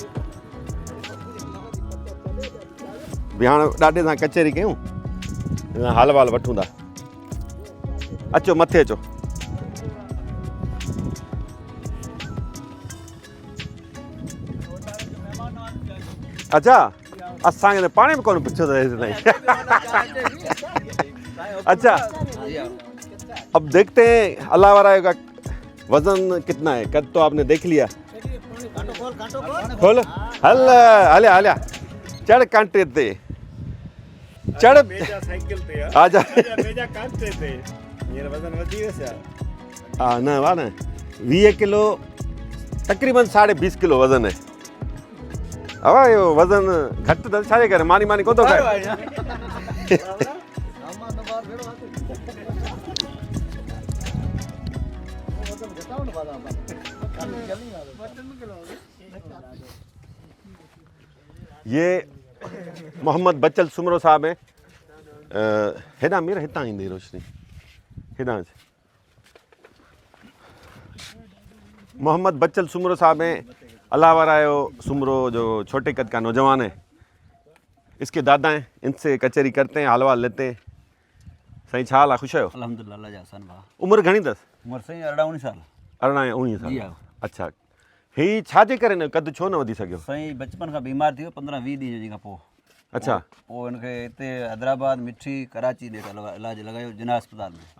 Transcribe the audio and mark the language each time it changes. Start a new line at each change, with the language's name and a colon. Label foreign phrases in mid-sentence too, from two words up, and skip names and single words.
Sindhi: बि हाणे ॾाॾे सां कचहरी कयूं हिन सां हाल वाल वठूं था अचो मथे अचो अच्छा असांखे त पाणी बि कोन पुछियो अथई
Hindi: अच्छा अब देखते हैं अल्लाह वाला का वजन कितना है कद तो आपने देख लिया
Sindhi: खोल हल हलिया हलिया चढ़ कांटे ते चढ़ साइकिल ते
Hindi: आजा
Sindhi: बेजा कांटे ते हींअर वज़न वधी वियुसि हा न वाह न 20 किलो तक़रीबन
Hindi: 20.5 किलो वज़न है
Sindhi: अवा इहो वज़न घटि त छाजे करे मानी मानी कोन थो खाए
Hindi: ये मोहम्मद बचल सुमरो साहब हैं
Sindhi: हेॾां मीर हितां ईंदी रोशनी हेॾां
Hindi: मोहम्मद बचल सुमरो साहब हैं अल्लाह वारायो सुमरो जो छोटे कद का नौजवान है इसके दादा हैं इनसे कचहरी करते हैं हाल वाल लेते हैं
Sindhi: साईं छा हाल आहे ख़ुशि आहियो अल्हम्दुलिल्लाह अल्लाह जा अहसान भाउ उमिरि घणी अथसि उमिरि साईं 18-19 साल 18 19 जी साल हा अच्छा ही छाजे करे न कद छो न वधी सघियो साईं बचपन खां बीमार थी वियो 15-20 ॾींहं जी खां पोइ अच्छा पोइ हिनखे हिते हैदराबाद मिठी कराची ॾे इलाजु लॻायो जिना अस्पताल में